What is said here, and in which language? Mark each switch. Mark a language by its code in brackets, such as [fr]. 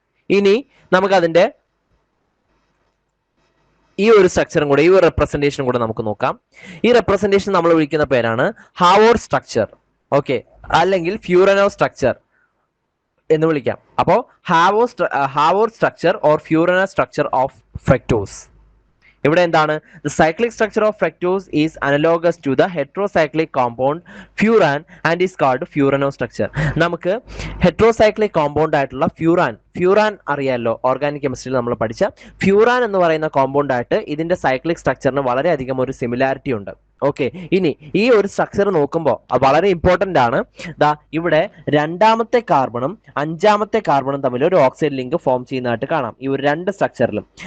[ml] ഇനി നമുക്ക് അതിന്റെ ഈ ഒരു സ്ട്രക്ചറും കൂടെ, ഈ ഒരു റെപ്രസെന്റേഷനും കൂടെ നമുക്ക് നോക്കാം. ഈ റെപ്രസെന്റേഷൻ നമ്മൾ വിളിക്കുന്ന പേരാണ് ഹാവോർ സ്ട്രക്ചർ. ഓക്കെ, അല്ലെങ്കിൽ ഫ്യൂറനോ സ്ട്രക്ചർ എന്ന് വിളിക്കാം. [en] അപ്പോൾ Haworth structure or furano structure of fructose. [ml] ഇവിടെ എന്താണ്? [en] The cyclic structure of fructose is analogous to the heterocyclic compound furan and is called furano structure. [ml] നമുക്ക് ഹെട്രോസൈക്ലിക് കോമ്പൗണ്ട് ആയിട്ടുള്ള ഫ്യൂറാൻ അറിയാമല്ലോ, ഓർഗാനിക് കെമിസ്ട്രിയിൽ നമ്മൾ പഠിച്ച ഫ്യൂറാൻ എന്ന് പറയുന്ന കോമ്പൗണ്ട് ആയിട്ട് ഇതിന്റെ സൈക്ലിക് സ്ട്രക്ചറിന് വളരെയധികം ഒരു സിമിലാരിറ്റി ഉണ്ട്. ഓക്കെ, ഇനി ഈ ഒരു സ്ട്രക്ചർ നോക്കുമ്പോൾ വളരെ ഇമ്പോർട്ടന്റ് ആണ്. ദാ ഇവിടെ രണ്ടാമത്തെ കാർബണും അഞ്ചാമത്തെ കാർബണും തമ്മിൽ ഒരു ഓക്സൈഡ് ലിങ്ക് ഫോം ചെയ്യുന്നതായിട്ട് കാണാം ഈ ഒരു രണ്ട് സ്ട്രക്ചറിലും.